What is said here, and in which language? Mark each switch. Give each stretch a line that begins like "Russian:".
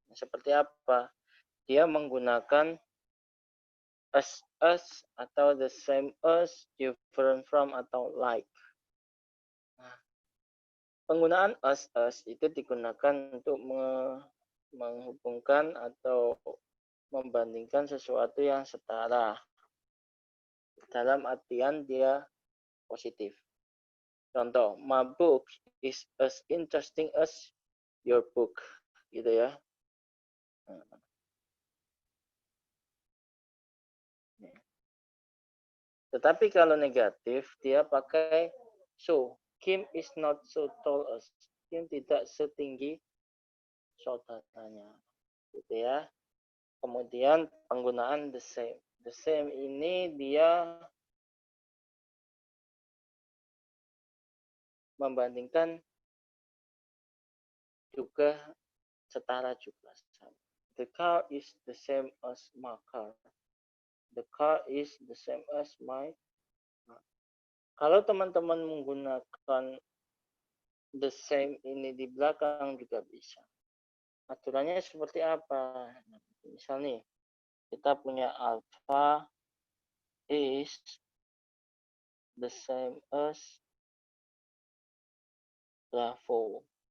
Indonesian: Seperti apa? Dia menggunakan as atau the same as, different from atau like. Nah, penggunaan as itu digunakan untuk menghubungkan atau membandingkan sesuatu yang setara. Dalam artian dia positif. Contoh,
English: my book is as interesting as your book.
Indonesian: Gitu ya. Tetapi kalau negatif, dia pakai so.
English: Kim is not so tall as.
Indonesian: Kim tidak setinggi saudaranya. Gitu ya. Kemudian penggunaan the same. The same ini dia membandingkan juga setara juga.
English: The car is the same as my car. The car is the same as my car.
Indonesian: Kalau teman-teman menggunakan the same ini di belakang juga bisa. Aturannya seperti apa? Misal nih, kita punya
English: alpha is the same as Bravo.